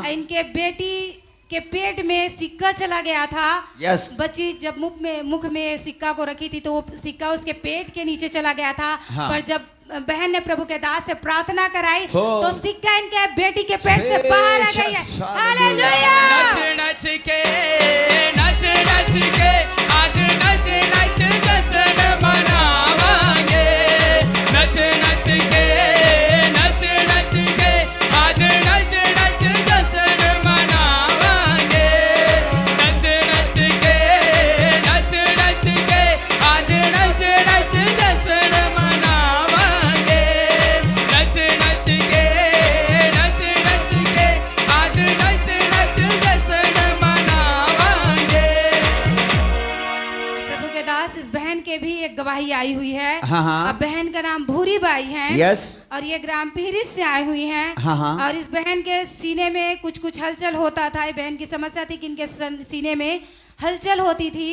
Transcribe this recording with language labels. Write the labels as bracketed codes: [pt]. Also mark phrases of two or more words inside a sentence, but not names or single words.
[hi] इनके बेटी के पेट में सिक्का चला गया था। यस। बच्ची जब मुख में सिक्का को रखी थी तो वो सिक्का उसके पेट के नीचे चला गया था। हाँ। पर जब बहन ने प्रभु के दास से प्रार्थना कराई हो। तो सिक्का इनके बेटी के पेट से बाहर आ गई है। Jesus, हालेलुया। [pa] ਨੱਚ ਕੇ ਅੱਜ ਨੱਚ ਜਸ਼ਨ ਮਨਾਵਾਂਗੇ। ਨੱਚ ਕੇ ਅੱਜ ਨੱਚ ਜਸ਼ਨ ਮਨਾਵਾਂਗੇ। ਨੱਚ ਕੇ ਅੱਜ ਨੱਚ ਜਸ਼ਨ ਮਨਾਵਾਂਗੇ। ਨੱਚ ਕੇ ਅੱਜ ਨੱਚ ਜਸ਼ਨ ਮਨਾਵਾਂਗੇ। [hi] प्रभु के दास, इस बहन के भी एक गवाही आई हुई है। हाँ, हाँ। अब बहन का नाम भूरी बाई है। यस। और ये ग्राम पिहरिस से आई हुई हैं। हाँ, हाँ। और इस बहन के सीने में कुछ कुछ हलचल होता था। ये बहन की समस्या थी कि इनके सीने में हलचल होती थी।